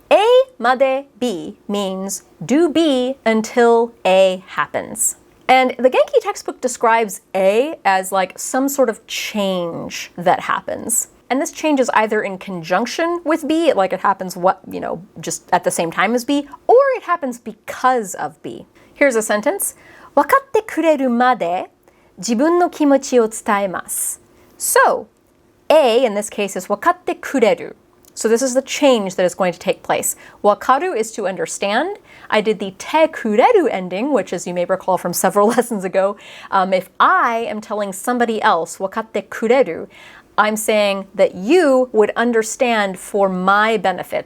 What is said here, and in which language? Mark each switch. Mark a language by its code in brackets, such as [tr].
[en] A made B means do B until A happens. And the Genki textbook describes A as like some sort of change that happens. And this change is either in conjunction with B, like it happens just at the same time as B, or it happens because of B. Here's a sentence. [ja] わかってくれるまで自分の気持ちを伝えます. [en] So, A in this case is [ja] わかってくれる. [en] So this is the change that is going to take place. Wakaru is to understand. I did the te kureru ending, which, as you may recall from several lessons ago, if I am telling somebody else, wakatte kureru, I'm saying that you would understand for my benefit.